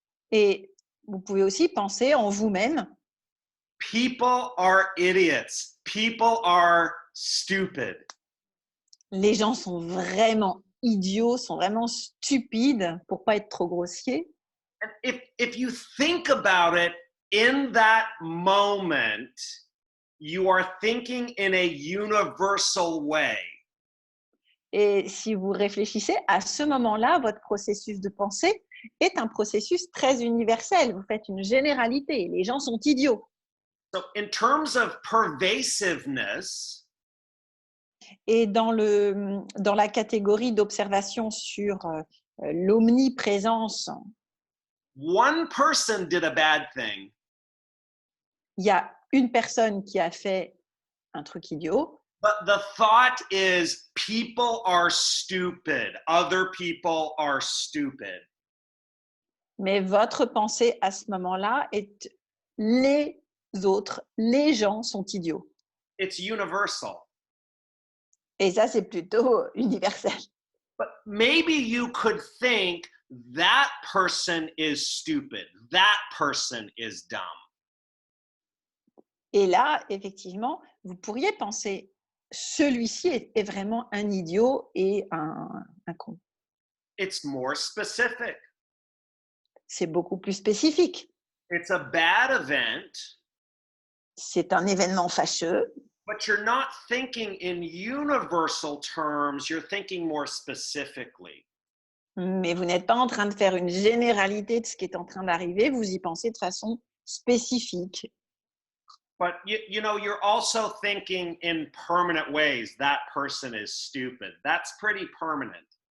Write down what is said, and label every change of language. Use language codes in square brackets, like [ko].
[fr] et vous pouvez aussi penser en vous-même, [en] people are idiots. People are stupid. [fr] Les gens sont vraiment idiots, sont vraiment stupides, pour pas être trop grossier. [en] And if you think about it in that moment, you are thinking in a universal way. [fr] Et si vous réfléchissez, à ce moment-là, votre processus de pensée est un processus très universel. Vous faites une généralité. Les gens sont idiots. [en] So, in terms of pervasiveness, [fr] Et dans la catégorie d'observation sur l'omniprésence, [en] one person did a bad thing, [fr] il y a une personne qui a fait un truc idiot, [en] but the thought is people are stupid. Other people are stupid. [fr] mais votre pensée à ce moment-là est les autres, les gens sont idiots. [en] It's universal. [fr] Et ça, c'est plutôt universel. [en] But maybe you could think that person is stupid. That person is dumb. [fr] Et là, effectivement, vous pourriez penser, celui-ci est vraiment un idiot et un con. [en] It's more specific. [fr] C'est beaucoup plus spécifique. [en] It's a bad event, [fr] C'est un événement fâcheux, [en] but you're not thinking in universal terms, you're thinking more specifically. [fr] mais vous n'êtes pas en train de faire une généralité de ce qui est en train d'arriver, vous y pensez de façon spécifique. [en] But you know, you're also thinking in permanent ways. That person is stupid. That's pretty permanent.